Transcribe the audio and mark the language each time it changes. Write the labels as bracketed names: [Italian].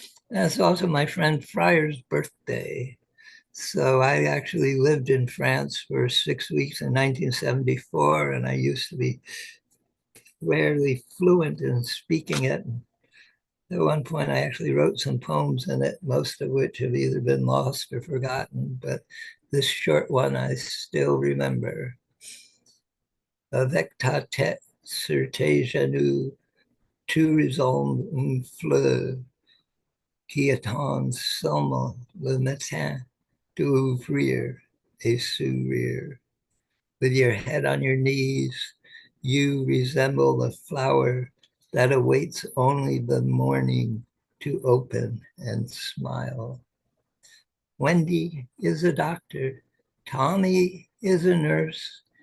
[English] And it's also my friend Fryer's birthday. So I actually lived in France for 6 weeks in 1974, and I used to be rarely fluent in speaking it. At one point, I actually wrote some poems in it, most of which have either been lost or forgotten, but this short one I still remember. [French] Avec ta tête sur tes genoux, tu ressembles une fleur qui attend seulement le matin d'ouvrir et sourire. [English] With your head on your knees, you resemble a flower that awaits only the morning to open and smile. Wendy is a doctor. Tommy is a nurse.